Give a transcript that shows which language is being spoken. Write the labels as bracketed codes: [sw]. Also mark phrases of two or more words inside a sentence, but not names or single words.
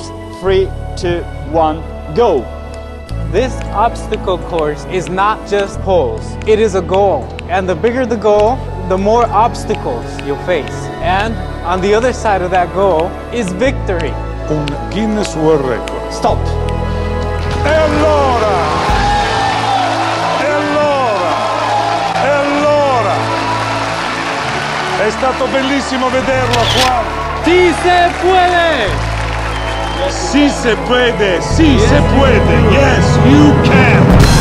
[en] 3, 2, 1, go! This obstacle course is not just poles, it is a goal. And the bigger the goal, the more obstacles you'll face. And on the other side of that goal is victory. [es] Un Guinness World Record. [en] Stop! [it] E allora! È stato bellissimo vederlo qua. [es] ¡Sí se puede! Sí se puede, sí se puede. [en] Yes, you can.